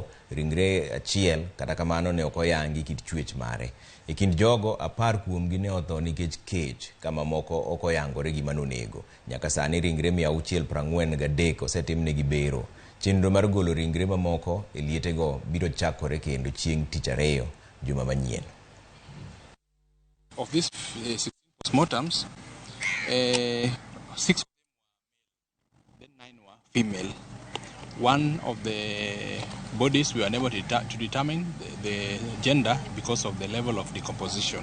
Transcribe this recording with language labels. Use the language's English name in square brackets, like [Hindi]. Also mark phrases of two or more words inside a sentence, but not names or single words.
[Luo (Kenya and Tanzania)] Ringre 1 kata kamano ne ok oyangi kit chwech mare. E kind jogo 10 kuomgi ne otho nikech kech kama moko ok oyangore gima nonego. Nyaka sani ringre 643 osetimnegi bero. Chenro mar golo ringre mamoko e lietego biro chakore kendo chieng' tich 2 juma manyien. [English] Of these 16 postmortems, 6 then 9 were female. One of the bodies we were unable to determine the gender because of the level of decomposition.